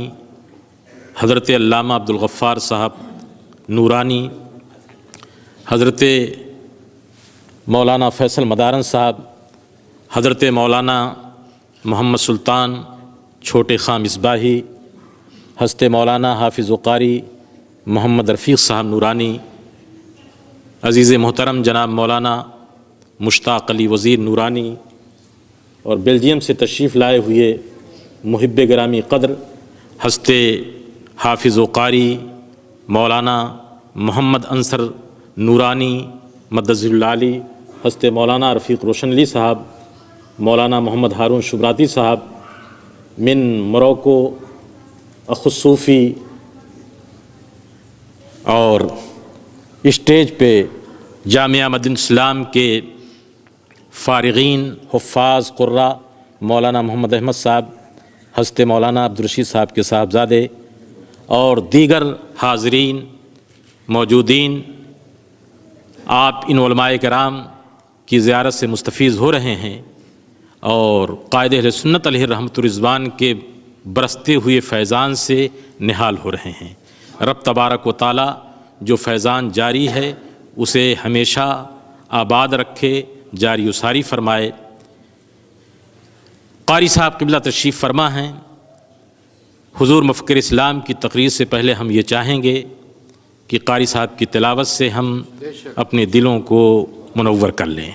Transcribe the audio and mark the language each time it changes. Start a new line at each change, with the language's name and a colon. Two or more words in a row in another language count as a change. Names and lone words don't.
Urdu: حضرت علامہ عبدالغفار صاحب نورانی، حضرت مولانا فیصل مدارن صاحب، حضرت مولانا محمد سلطان چھوٹے خاں مصباحی، حضرت مولانا حافظ و قاری محمد رفیق صاحب نورانی، عزیز محترم جناب مولانا مشتاق علی وزیر نورانی اور بیلجیم سے تشریف لائے ہوئے محب گرامی قدر حضرت حافظ و قاری مولانا محمد انسر نورانی
Arabic: مدظلہ العالی,
Urdu: حضرت مولانا رفیق روشن علی صاحب، مولانا محمد ہارون شبراتی صاحب من موروکو اخصوفی, اور اسٹیج پے جامعہ مدینۃ الاسلام کے فارغین حفاظ قرا مولانا محمد احمد صاحب، حضرت مولانا عبدالرشید صاحب کے صاحبزادے اور دیگر حاضرین موجودین، آپ ان علمائے کرام کی زیارت سے مستفیض ہو رہے ہیں اور قائد اہل سنت
Arabic: علیہ رحمۃ الرضوان
Urdu: کے برستے ہوئے فیضان سے نہال ہو رہے ہیں. رب
Arabic: تبارک و تعالیٰ
Urdu: جو فیضان جاری ہے اسے ہمیشہ آباد رکھے، جاری اساری فرمائے. قاری صاحب قبلہ تشریف فرما ہیں. حضور مفکر اسلام کی تقریر سے پہلے ہم یہ چاہیں گے کہ قاری صاحب کی تلاوت سے ہم اپنے دلوں کو منور کر لیں.